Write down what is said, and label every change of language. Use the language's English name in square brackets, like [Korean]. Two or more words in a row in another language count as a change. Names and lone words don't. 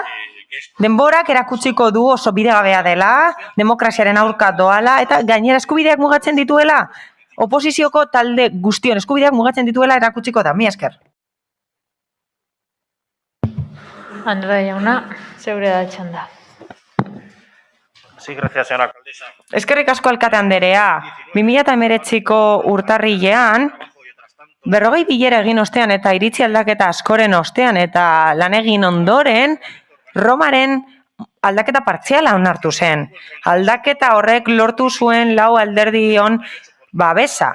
[Basque] Denborak erakutsiko du oso bidegabea dela, demokraziaren aurka doala, eta gainera eskubideak mugatzen dituela, oposizioko talde guztion eskubideak mugatzen dituela erakutsiko da. Mi esker. Andrea jauna, zeure da txanda. [Spanish] Sí, gracias, señora alcaldesa. [Basque] Eskerrik asko alkate anderea. 2019ko urtarrilean, 40 bilera egin ostean eta iritzi aldaketa askoren ostean eta lan egin ondoren, Romaren aldaketa partziala onartu zen. Aldaketa horrek lortu zuen 4 alderdion babesa.